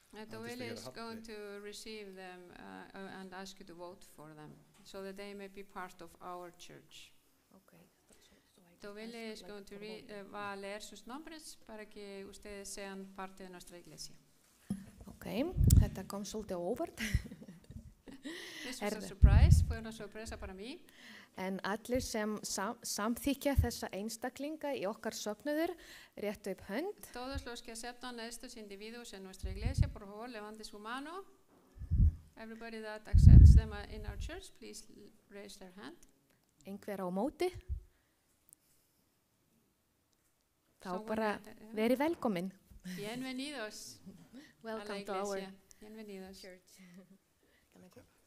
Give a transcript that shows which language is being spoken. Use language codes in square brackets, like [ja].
[en] Dovile is going to receive them and ask you to vote for them so that they may be part of our church. [es] Dovile [en] is going to [es] va a leer sus nombres para que ustedes sean parte de nuestra iglesia. [is] Þetta kom svolítið á óvart. [en] This was a surprise, [es] fue una sorpresa para mí. [is] En allir sem samþykja þessa einstaklinga í okkar söfnuður réttu upp hönd. [es] Todos los que aceptan a estos individuos en nuestra iglesia, por favor, levante su mano. [en] Everybody that accepts them in our church, please raise their hand. [is] Einhver á móti. Þá [en] Someone [is] bara [en] that- [is] verið velkomin. [es] Bienvenidos a la [en] Welcome to our [es] iglesia. Bienvenidos. [en] church. Can I go?